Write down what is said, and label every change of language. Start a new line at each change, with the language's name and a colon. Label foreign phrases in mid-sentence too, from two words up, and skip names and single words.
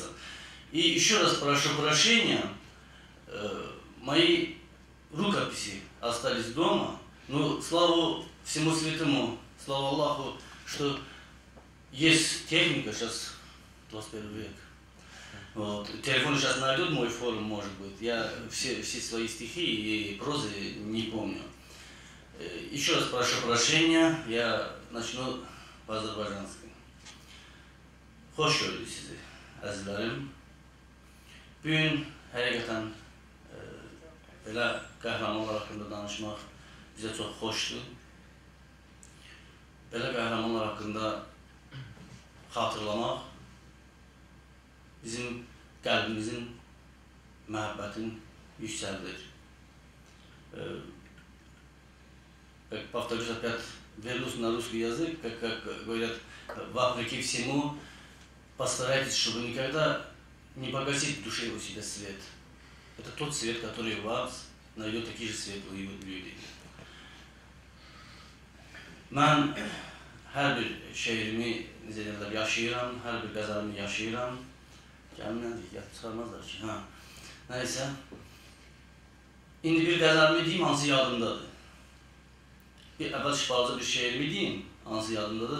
Russian: И еще раз прошу прощения, мои рукописи остались дома, но слава всему святому, слава Аллаху, что есть техника сейчас, 21 век. Вот. Телефон сейчас найдет мой форум, может быть. Я все свои стихи и прозы не помню. Еще раз прошу прощения, я начну по-азербайджански.
Azerbaijani: Hoş gördük sizi əzizlərim. Bugün həqiqətən belə qəhrəmanlar haqqında danışmaq bizə çox xoşdur. Belə qəhrəmanlar haqqında xatırlamaq bizim qəlbimizin məhəbbətin yüksəldir.
Russian: Повторюсь опять, вернусь на русский язык, как говорят, вопреки всему, постарайтесь, чтобы никогда не погасить в душе у себя свет. Это тот свет, который в вас найдет такие же светлые люди.
Azerbaijani: Mən hər bir şeirimi yaşayıram, hər bir qəzəlimi yaşayıram. Gəlimdən deyək, çıxarmazlar ki, nəysə. İndi bir qəzəlimi deyim, hansı yadımdadır. Bir əvvəl şifalıca bir şeirimi deyim, hansı yadımdadır.